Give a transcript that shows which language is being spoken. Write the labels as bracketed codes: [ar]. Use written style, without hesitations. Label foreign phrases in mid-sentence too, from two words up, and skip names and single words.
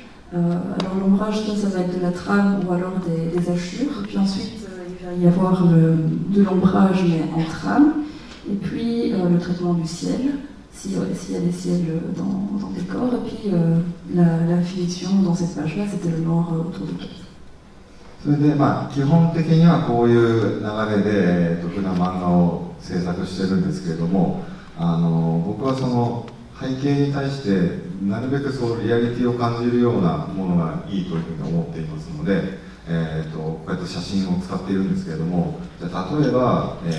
[fr] Alors l'ombrage, ça va être de la trame ou alors des hachures. Puis ensuite, il va y avoir de l'ombrage mais en trame, et puis le traitement du ciel, s'il y a des ciels dans le décor, et puis la finition dans cette page-là, c'était le noir autour du cap. [ja] それで基本的にはこういう流れで、普段漫画を制作してるんですけれども、僕はその背景に対してなるべくそうリアリティを感じるようなものがいいというふうに思っていますので、こうやって写真を使っているんですけれども、じゃあ例えば、